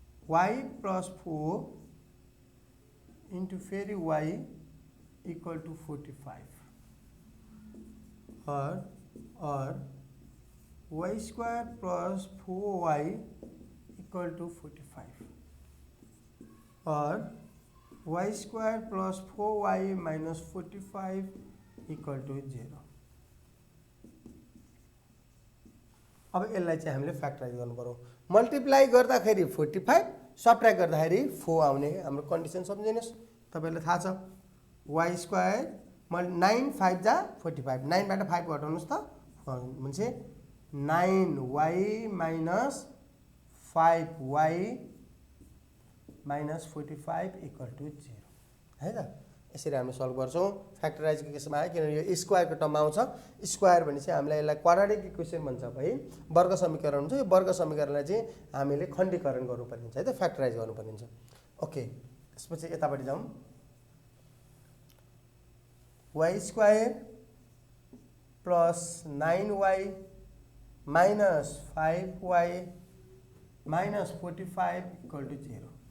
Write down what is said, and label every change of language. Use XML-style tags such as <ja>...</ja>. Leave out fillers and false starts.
<en>y plus 4 into फेरि y equal to 45 और y square plus 4y equal to 45 और y square plus 4y minus 45 equal to 0।</en> <ne>अब यसलाई चाहिँ हामीले फ्याक्टराइज गर्नु पर्यो। मल्टिप्लाई गर्दाखेरि 45, सब्ट्र्याक्ट गर्दाखेरि 4 आउने हाम्रो कन्डिसन सम्झिनुहोस्। तपाईँलाई थाहा छ वाई स्क्वायर 9 5 जा 45, 9बाट 5 घटाउनुहोस् त भन्छ 9y minus 5y minus 45 equal to 0 है त। यसरी हामी सल्भ गर्छौँ फ्याक्टराइजको केसमा आयो, किनभने यो स्क्वायरको टर्म आउँछ। स्क्वायर भनेपछि हामीलाई यसलाई क्वाड्रेटिक इक्वेसन भन्छ है, वर्ग समीकरण हुन्छ। यो वर्ग समीकरणलाई चाहिँ हामीले खण्डीकरण गर्नुपर्ने हुन्छ है त, फ्याक्टराइज गर्नुपर्ने हुन्छ। ओके, त्यसपछि यतापट्टि जाउँ।</ne> <en>Y square plus 9y minus 5y minus 45 equal to 0।</en>